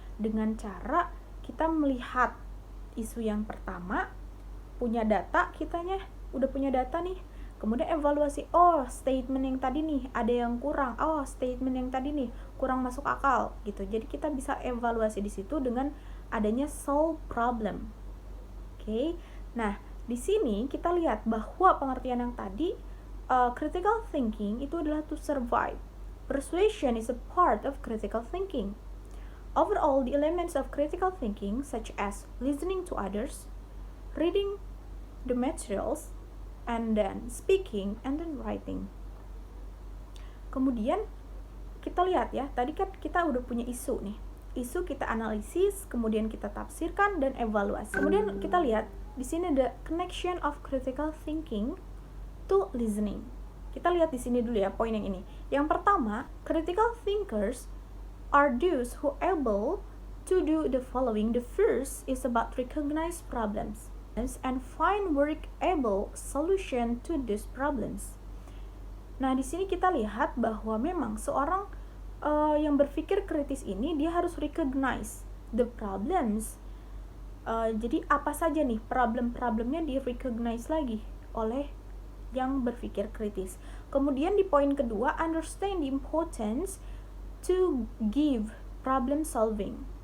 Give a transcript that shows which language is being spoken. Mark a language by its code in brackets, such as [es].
[id] Dengan cara kita melihat isu yang pertama, punya data, kitanya udah punya data nih, kemudian evaluasi, oh statement yang tadi nih ada yang kurang, oh statement yang tadi nih kurang masuk akal gitu. Jadi kita bisa evaluasi di situ dengan adanya solve problem. Oke. Nah, di sini kita lihat bahwa pengertian yang tadi critical thinking itu adalah to survive. [en] Persuasion is a part of critical thinking. Overall, the elements of critical thinking, such as listening to others, reading the materials, and then speaking, and then writing. [id] Kemudian, kita lihat ya, tadi kan kita udah punya isu nih. Isu kita analisis, kemudian kita tafsirkan, dan evaluasi. Kemudian kita lihat, di sini ada [en] connection of critical thinking to listening. [id] Kita lihat di sini dulu ya, poin yang ini. Yang pertama, [en] critical thinkers are those who are able to do the following. The first is about recognize problems and find workable solution to these problems. [id] Nah, di sini kita lihat bahwa memang seorang yang berpikir kritis ini dia harus [en] recognize the problems. [id] Jadi apa saja nih problem-problemnya di recognize lagi oleh yang berpikir kritis. Kemudian di poin kedua, [en] understand the importance to give problem solving.